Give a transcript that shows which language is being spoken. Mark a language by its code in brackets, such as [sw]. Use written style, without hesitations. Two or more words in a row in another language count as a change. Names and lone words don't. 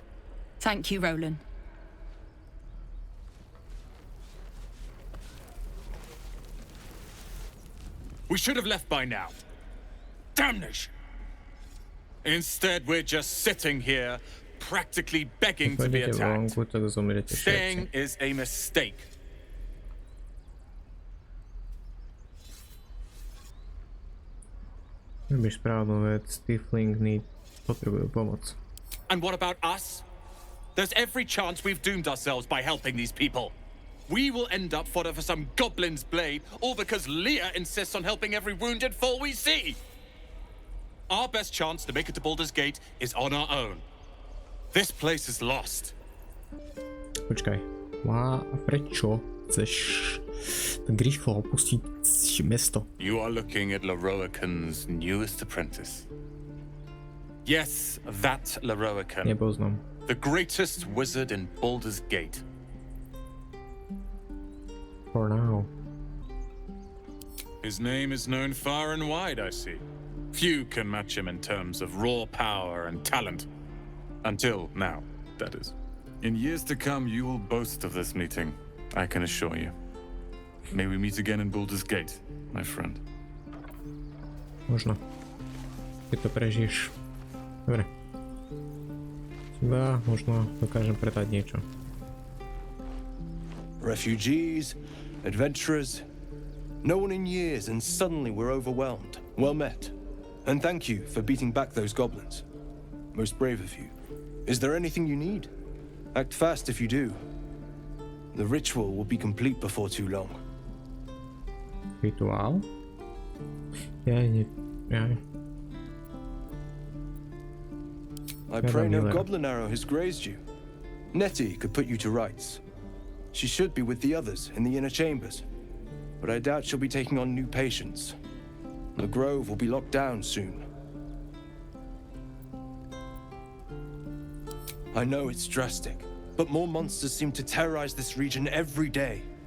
[en] Thank you, Roland. We should have left by now. Damnation! Instead, we're just sitting here, practically begging to be [sk] Pôjdete [en] attacked. [sk] vonku, tak zomrete [en] Staying [sk] všetci. [en] is a mistake. [sk] Robíš správnu vec, Tiefling potrebujú pomoc. [en] And what about us? There's every chance we've doomed ourselves by helping these people. We will end up fodder for some goblin's blade, all because Leah insists on helping every wounded fool we see. Our best chance to make it to Baldur's Gate is on our own. This place is lost. [sk] Počkaj. A prečo chceš tak rýchlo opustiť mesto? [en] You are looking at Leroican's newest apprentice. Yes, that Leroican. [sk] Nepoznám. [en] The greatest wizard in Baldur's Gate. For now. His name is known far and wide, I see. Few can match him in terms of raw power and talent. Until now, that is. In years to come, you will boast of this meeting, I can assure you. May we meet again in Baldur's Gate, my friend. [sk] Možno. Keď to prežiješ. Dobre. Iba možno dokážem predať niečo. [en] Refugees, adventurers, no one in years, and suddenly we're overwhelmed. Well met. And thank you for beating back those goblins. Most brave of you. Is there anything you need? Act fast if you do. The ritual will be complete before too long. [sk] Rituál? Ja. [en] I pray no goblin arrow has grazed you. Nettie could put you to rights. She should be with the others in the inner chambers, but I doubt she'll be taking on new patients. The grove will be locked down soon. I know it's drastic, but more monsters seem to terrorize this region every day.